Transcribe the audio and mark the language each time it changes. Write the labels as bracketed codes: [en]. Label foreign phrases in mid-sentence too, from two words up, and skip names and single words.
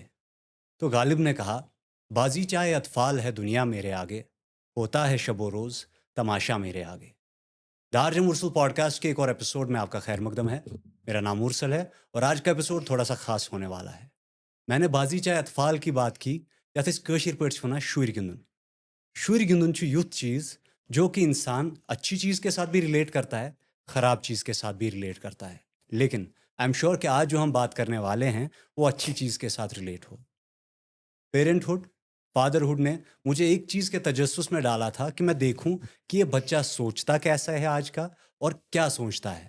[ur] تو غالب نے کہا، بازیچہ اطفال ہے دنیا میرے آگے، ہوتا ہے شب و روز تماشا میرے آگے. دارج مرسل پوڈکاسٹ کے ایک اور ایپیسوڈ میں آپ کا خیر مقدم ہے. میرا نام مرسل ہے اور آج کا ایپیسوڈ تھوڑا سا خاص ہونے والا ہے. میں نے بازیچہ اطفال کی بات کی, [ks] یا کٲشرِ پٲٹھۍ ونَو شُرِ گِندُن. شُرِ گِندُن یُتھ [ur] چیز جو کہ انسان اچھی چیز کے ساتھ بھی ریلیٹ کرتا ہے، خراب چیز کے ساتھ بھی ریلیٹ کرتا ہے. لیکن [en] I am sure [ur] کہ آج جو ہم بات کرنے والے ہیں وہ اچھی چیز کے ساتھ ریلیٹ ہو. پیرنٹہُڈ، فادرہُڈ نے مجھے ایک چیز کے تجسس میں ڈالا تھا کہ میں دیکھوں کہ یہ بچہ سوچتا کیسا ہے آج کا اور کیا سوچتا ہے.